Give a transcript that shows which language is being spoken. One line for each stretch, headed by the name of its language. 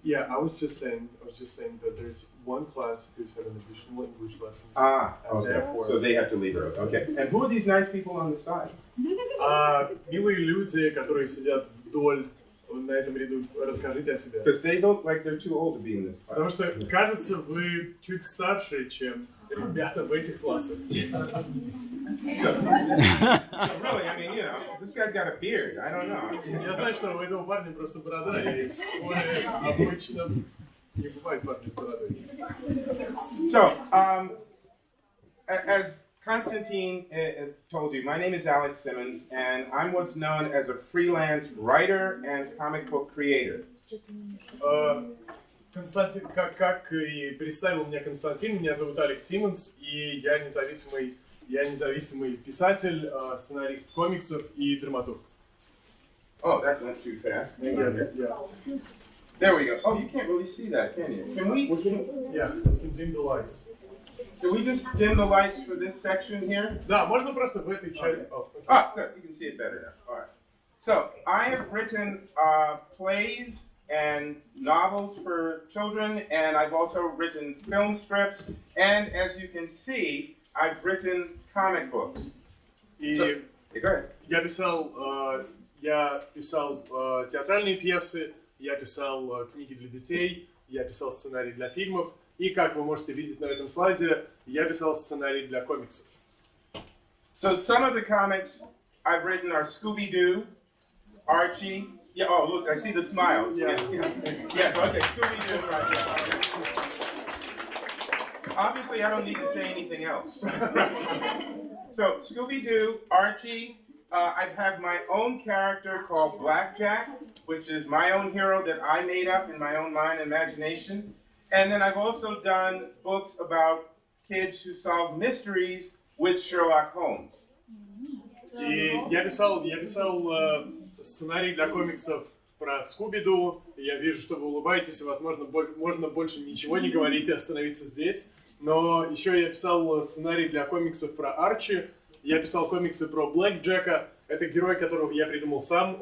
English: Yeah, I was just saying that there's one class who's having additional English lessons. Okay. Therefore, So they have to leave early. Okay. And who are these nice people on the side?
Russian: милые люди, которые сидят вдоль на этом ряду, расскажите о себе.
English: Because they look like they're too old to be in this class.
Russian: Потому что, кажется, вы чуть старше, чем ребята в этих классах.
English: Really, I mean, this guy's got a beard. I don't know.
Russian: Я знаю, что у этого парня просто борода, и более обычно не бывает парня с бородой.
English: So, as Konstantin told you, my name is Alex Simmons, and I'm what's known as a freelance writer and comic book creator.
Russian: Константин, как и представил меня Константин, меня зовут Алекс Симмонс, и я независимый писатель, сценарист комиксов и драматург.
English: Oh, that went too fast. Yeah. There we go. Oh, you can't really see that, can you? Can we Dim the lights. Can we just dim the lights for this section here?
Russian: Да, можно просто в этой части.
English: Ah, good. You can see it better now. All right. So, I have written plays and novels for children, and I've also written film strips, and as you can see, I've written comic books.
Russian: И
English: go ahead.
Russian: Я писал театральные пьесы, я писал книги для детей, я писал сценарий для фильмов, и, как вы можете видеть на этом слайде, я писал сценарий для комиксов.
English: So some of the comics I've written are Scooby-Doo, Archie. Yeah, oh, look, I see the smiles. Yeah, okay, Scooby-Doo, right. Obviously, I don't need to say anything else. So, Scooby-Doo, Archie, I have my own character called Blackjack, which is my own hero that I made up in my own mind and imagination. And then I've also done books about kids who solve mysteries with Sherlock Holmes.
Russian: И я писал сценарий для комиксов про Скуби-Ду. Я вижу, что вы улыбаетесь, и, возможно, можно больше ничего не говорить и остановиться здесь. Но еще я писал сценарий для комиксов про Арчи. Я писал комиксы про Блэкджека. Это герой, которого я придумал сам.